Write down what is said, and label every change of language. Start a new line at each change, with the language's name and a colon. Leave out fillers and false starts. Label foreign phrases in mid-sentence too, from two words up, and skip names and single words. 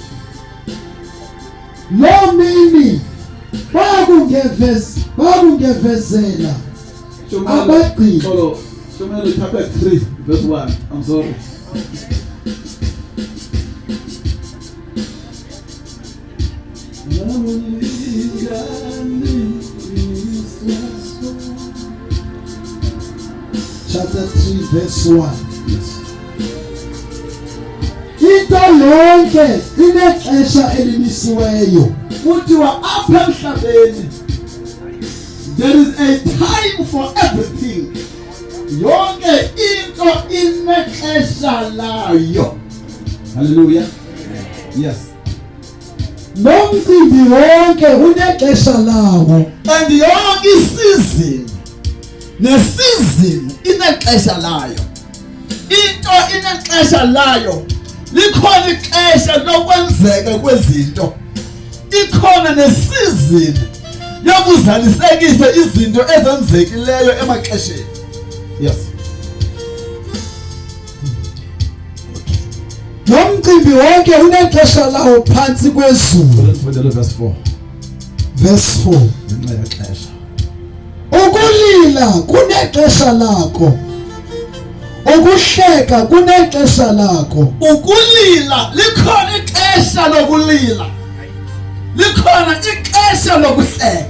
Xhosa: Lo mini bakungevezela abagqili. Njengele
English: chapter 3 verse 1. I'm sorry. Chapter 3 verse 1. Yes.
Xhosa: Into lonke inexesha elimisiweyo. Kuthiwa apha emhlabeni
English: there is a time for everything.
Xhosa: Yonke into inexesha layo.
English: Hallelujah. Yes.
Xhosa: Nomcimbi wonke unexesha lawo. And yonke isizini nesizini inexesha layo. Into inexesha layo. Likhona ixesha lokwenzeka kwezinto, ikhona nesizini yokuzalisekisa izinto ezenzekileyo emaxesheni.
English: Yes.
Xhosa: Nomcimbi wonke unexesha lawo phansi kwezulu.
English: Let's read verse 4. Verse 4.
Xhosa: Ngenxa yexesha. Ukulila kunexesha lakho. Ukuhleka kunexesha lakho. Ukulila likhona ixesha lokulila. Likhona ixesha lokuhleka.